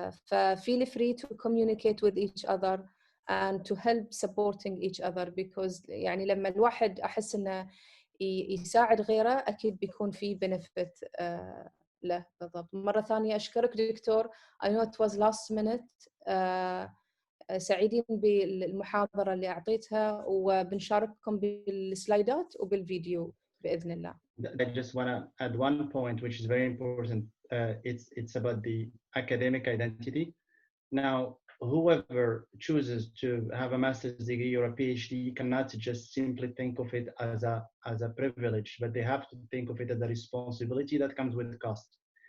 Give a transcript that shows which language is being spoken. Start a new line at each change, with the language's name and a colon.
English: فfeel free to communicate with each other and to help supporting each other, because
Arabic: يعني لما الواحد أحس إنه يساعد غيره أكيد بيكون في
English: benefit له.
Arabic: بالضبط. مرة ثانية أشكرك دكتور.
English: I know it was last minute.
Arabic: سعيدين بالمحاضرة اللي أعطيتها، وبنشارككم بالسلايدات وبالفيديو بإذن الله.
English: I just want to add one point which is very important. It's about the academic identity. Now, whoever chooses to have a master's degree or a PhD cannot just simply think of it as a privilege, but they have to think of it as a responsibility that comes with cost.